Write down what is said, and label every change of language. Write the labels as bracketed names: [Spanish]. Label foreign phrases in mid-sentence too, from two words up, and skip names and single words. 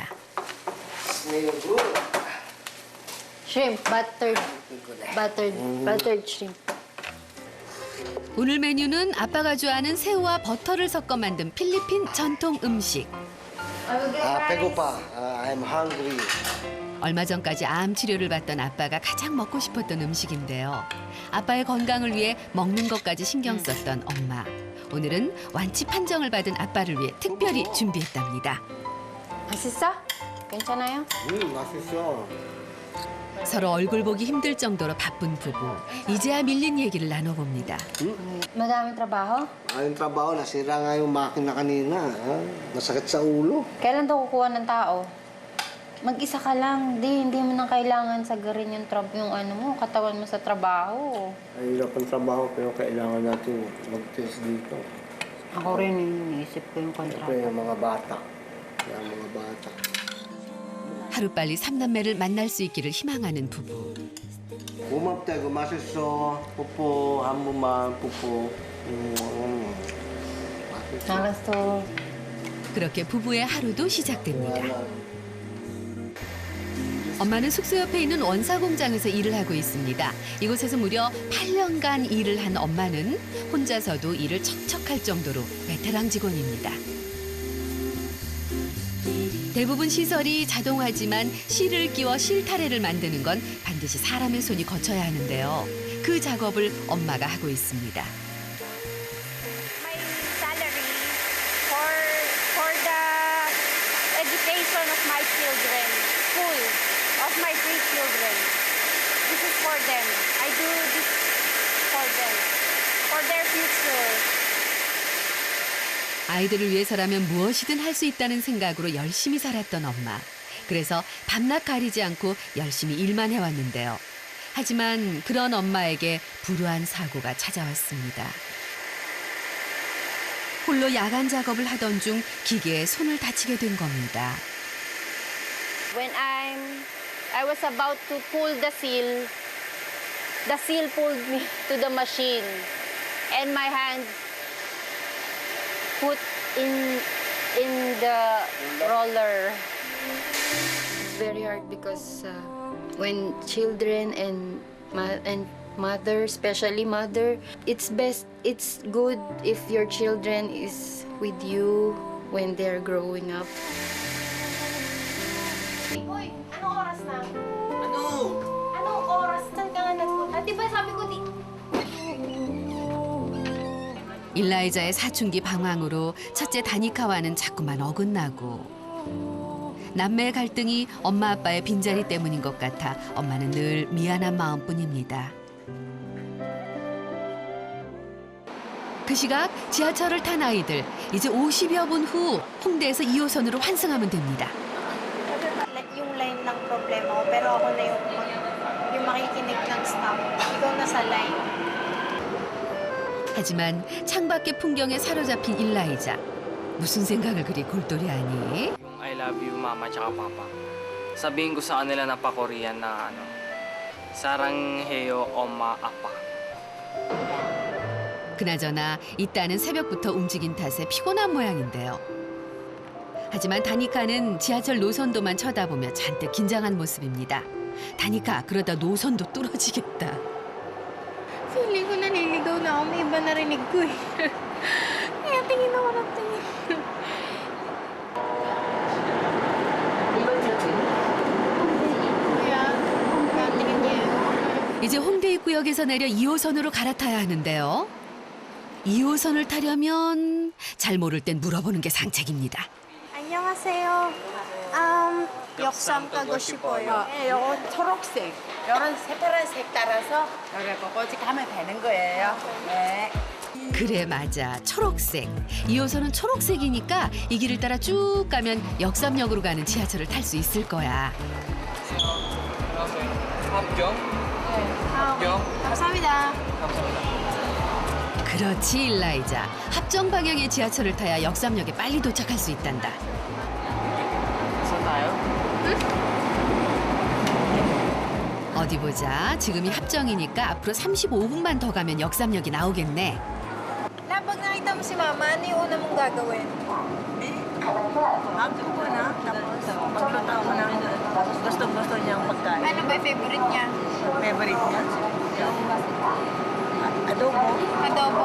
[English] Smell good. Shrimp, buttered shrimp. [Korean] 오늘 메뉴는 아빠가 좋아하는 새우와 버터를 섞어 만든 필리핀 전통 음식. 배고파. [English] I'm hungry. [Korean] 얼마 전까지 암 치료를 받던 아빠가 가장 먹고 싶었던 음식인데요. 아빠의 건강을 위해 먹는 것까지 신경 썼던 엄마. 오늘은 완치 판정을 받은 아빠를 위해 특별히 준비했답니다. 맛있어? 괜찮아요? 맛있어. 서로 얼굴 보기 힘들 정도로 바쁜 부부. 이제야 밀린 얘기를 나눠봅니다. [Filipino] Madaming trabaho? Ayong trabaho, nasira nga yung makina kanina. Masakit sa ulo. Kailan daw kukuha ng tao? Mag-isa ka lang. Hindi mo nang kailangan sagarin yung ano mo, katawan mo sa trabaho. Ay, hirap ang trabaho, pero kailangan natin mag-test dito. Ako rin iniisip ko yung kontrata. Siyempre, yung mga bata. Yung mga bata. [Korean] 하루빨리 삼남매를 만날 수 있기를 희망하는 부부. 고맙다, 맛있어. 뽀뽀, 한 번만 뽀뽀. 맛있어. 알았어. 그렇게 부부의 하루도 시작됩니다. 엄마는 숙소 옆에 있는 원사 공장에서 일을 하고 있습니다. 이곳에서 무려 8년간 일을 한 엄마는 혼자서도 일을 척척할 정도로 베테랑 직원입니다. 대부분 시설이 자동화지만 실을 끼워 실타래를 만드는 건 반드시 사람의 손이 거쳐야 하는데요. 그 작업을 엄마가 하고 있습니다. [English] My salary for the education of my children, school of my 3 children. This is for them. I do this for them, for their future. [Korean] 아이들을 위해서라면 무엇이든 할 수 있다는 생각으로 열심히 살았던 엄마. 그래서 밤낮 가리지 않고 열심히 일만 해왔는데요. 하지만 그런 엄마에게 불우한 사고가 찾아왔습니다. 홀로 야간 작업을 하던 중 기계에 손을 다치게 된 겁니다. [English] When I was about to pull the seal pulled me to the machine, and my hand put in the roller. It's very hard because when children and mother, especially mother, it's good if your children is with you when they're growing up. [Filipino] Hoy, anong oras na? Anong oras? Saan ka nga nagpunta? Diba sabi ko di... [Korean] 일라이자의 사춘기 방황으로 첫째 다니카와는 자꾸만 어긋나고 남매의 갈등이 엄마 아빠의 빈자리 때문인 것 같아 엄마는 늘 미안한 마음뿐입니다. 그 시각 지하철을 탄 아이들 이제 50여 분 후 홍대에서 2호선으로 환승하면 됩니다. [Filipino] Yung line ng problema ko, pero ako na yung makikinig ng stop. Ikaw na sa line. [Korean] 하지만 창밖의 풍경에 사로잡힌 일라이자. 무슨 생각을 그리 골똘히하니? [English] I love you, [Filipino] mama tsaka papa. Sabihin ko sa kanila na pa-Korean na [Korean] 사랑해요, 엄마, 아빠. 그나저나 이따는 새벽부터 움직인 탓에 피곤한 모양인데요. 하지만 다니카는 지하철 노선도만 쳐다보며 잔뜩 긴장한 모습입니다. 다니카, 그러다 노선도 뚫어지겠다. [Filipino] Feeling ko naniligaw na ako. May iba narinig ko eh. Kaya tingin ako ng tingin. Kaya tingin niya yun. [Korean] 이제 홍대 입구역에서 내려 2호선으로 갈아타야 하는데요. 2호선을 타려면 잘 모를 땐 물어보는 게 상책입니다. 안녕하세요. 역삼 가고 싶어요. 네, 요거 초록색. 요런 새파란 색 따라서 여기 꼬꼬지 가면 되는 거예요. 네. 그래, 맞아. 초록색. 2호선은 초록색이니까 이 길을 따라 쭉 가면 역삼역으로 가는 지하철을 탈 수 있을 거야. 합정? 합정? 감사합니다. 감사합니다. 그렇지 일라이자. 합정 방향의 지하철을 타야 역삼역에 빨리 도착할 수 있단다. [Filipino] Saan tayo? [Korean] 어디 보자. 지금이 합정이니까 앞으로 35분만 더 가면 역삼역이 나오겠네. [Filipino] Na, pag nakita mo si Mama, ano yung una mong gagawin? Happy ko na. Tapos, pagluto ko ng gusto niyang pagkain. Ano ba yung favorite niya? Favorite niya? Adobo. Adobo?